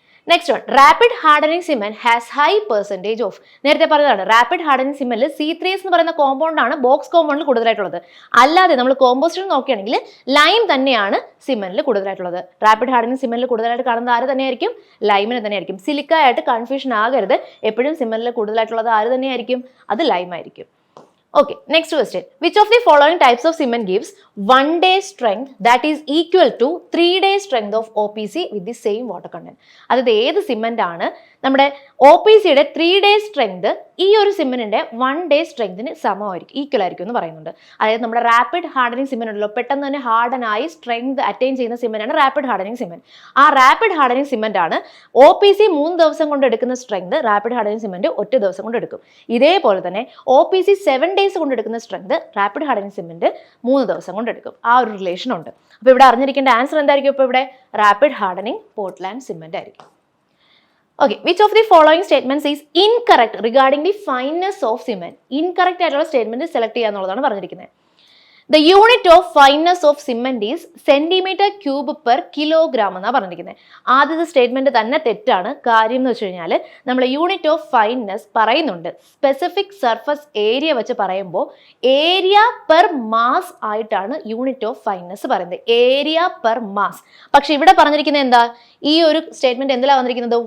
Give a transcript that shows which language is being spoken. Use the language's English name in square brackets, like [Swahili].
[English] next one, rapid hardening cement has high percentage of, [Malayalam] നേരത്തെ പറഞ്ഞതാണ് rapid hardening സിമെന്റിൽ C3S എന്ന് പറയുന്ന കോമ്പൗണ്ടാണ് ബോക്സ് കോമ്പൗണ്ടിൽ കൂടുതലായിട്ടുള്ളത്. അല്ലാതെ നമ്മൾ കോമ്പോസ്റ്റിൽ നോക്കുകയാണെങ്കിൽ ലൈം തന്നെയാണ് സിമെന്റിൽ കൂടുതലായിട്ടുള്ളത്. റാപ്പിഡ് ഹാർഡനിങ് സിമെന്റിൽ കൂടുതലായിട്ട് കാണുന്നത് ആര് തന്നെയായിരിക്കും? ലൈമിന് തന്നെയായിരിക്കും. സിലിക്ക ആയിട്ട് കൺഫ്യൂഷൻ ആകരുത്, എപ്പോഴും സിമെന്റിൽ കൂടുതലായിട്ടുള്ളത് ആര് തന്നെയായിരിക്കും? അത് ലൈം ആയിരിക്കും. [English] Okay, next question. Which of the following types of cement gives 1 day strength that is equal to 3 day strength of OPC with the same water content? [Malayalam] അതായത് ഏത് സിമെന്റ് ആണ് നമ്മുടെ OPCയുടെ 3 day strength ഈ ഒരു സിമെന്റിന്റെ 1 day strengthന് സമമായിരിക്കും, ഈക്വൽ ആയിരിക്കും എന്ന് പറയുന്നുണ്ട്. അതായത് നമ്മുടെ റാപ്പിഡ് ഹാർഡനിങ് സിമെന്റ് ഉണ്ടല്ലോ, പെട്ടെന്ന് തന്നെ ഹാർഡൻ ആയി സ്ട്രെങ്ത് അറ്റൈൻ ചെയ്യുന്ന സിമെന്റ് ആണ് റാപ്പിഡ് ഹാർഡനിങ് സിമെന്റ്. ആ റാപ്പിഡ് ഹാർഡനിങ് സിമെന്റ് ആണ് OPC 3 ദിവസം കൊണ്ട് എടുക്കുന്ന സ്ട്രെങ്ത് റാപ്പിഡ് ഹാർഡനിങ് സിമെന്റ് ഒറ്റ ദിവസം കൊണ്ട് എടുക്കും. ഇതേപോലെ തന്നെ OPC 7 days കൊണ്ട് എടുക്കുന്ന സ്ട്രെങ്ത് റാപ്പിഡ് ഹാർഡനിങ് സിമെന്റ് 3 ദിവസം കൊണ്ട് എടുക്കും. ആ ഒരു റിലേഷൻ ഉണ്ട്. അപ്പോൾ ഇവിടെ അറിഞ്ഞിരിക്കേണ്ട ആൻസർ എന്തായിരിക്കും? ഇപ്പോൾ ഇവിടെ റാപ്പിഡ് ഹാർഡനിങ് പോർട്ട്ലാൻഡ് സിമെന്റ് ആയിരിക്കും. [English] Okay, which of the following statements is incorrect regarding the fineness of cement? [Malayalam] Incorrect ആയിട്ടുള്ള സ്റ്റേറ്റ്മെന്റ് സെലക്ട് ചെയ്യുക എന്നുള്ളതാണ് പറഞ്ഞിരിക്കുന്നത്. [English] The unit of fineness of cement is centimeter cube per kilogram [Malayalam] എന്നാണ് പറഞ്ഞിരിക്കുന്നത്. ആദ്യത്തെ statement തന്നെ തെറ്റാണ്. കാര്യം എന്ന് വെച്ച് കഴിഞ്ഞാൽ നമ്മൾ യൂണിറ്റ് ഓഫ് ഫൈൻനെസ് പറയുന്നുണ്ട്, സ്പെസിഫിക് സർഫസ് ഏരിയ വെച്ച് പറയുമ്പോൾ ഏരിയ പെർ മാസ് ആയിട്ടാണ് യൂണിറ്റ് ഓഫ് ഫൈൻനെസ് പറയുന്നത്, ഏരിയ പെർ മാസ്. പക്ഷെ ഇവിടെ പറഞ്ഞിരിക്കുന്നത് എന്താ? ഈ ഒരു സ്റ്റേറ്റ്മെന്റ് എന്തിലാണ് വന്നിരിക്കുന്നത്?